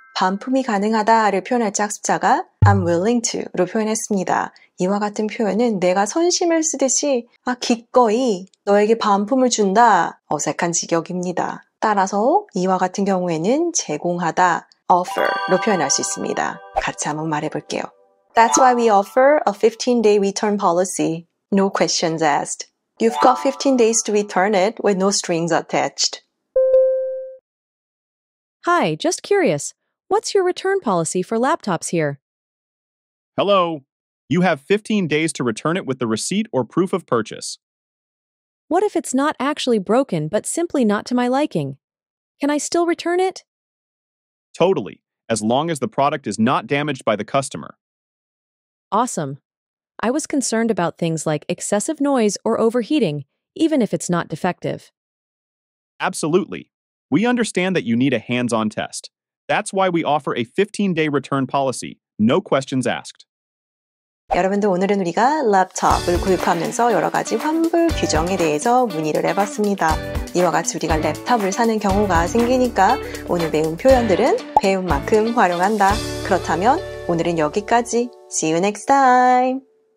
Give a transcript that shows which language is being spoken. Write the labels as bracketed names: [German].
[Korean] 반품이 가능하다를 표현할 때 학습자가 [English] I'm willing to [Korean] 로 표현했습니다. 이와 같은 표현은 내가 선심을 쓰듯이 기꺼이 너에게 반품을 준다. 어색한 직역입니다. 따라서 이와 같은 경우에는 제공하다, offer로 표현할 수 있습니다. 같이 한번 말해볼게요. [English] That's why we offer a 15-day return policy. No questions asked. You've got 15 days to return it with no strings attached. Hi, just curious. What's your return policy for laptops here? Hello. You have 15 days to return it with the receipt or proof of purchase. What if it's not actually broken but simply not to my liking? Can I still return it? Totally, as long as the product is not damaged by the customer. Awesome. I was concerned about things like excessive noise or overheating, even if it's not defective. Absolutely. We understand that you need a hands-on test. That's why we offer a 15-day return policy, no questions asked. [Korean] 여러분들 오늘은 우리가 랩탑을 구입하면서 여러 가지 환불 규정에 대해서 문의를 해봤습니다. 이와 같이 우리가 랩탑을 사는 경우가 생기니까 오늘 배운 표현들은 배운 만큼 활용한다. 그렇다면 오늘은 여기까지. [English] See you next time!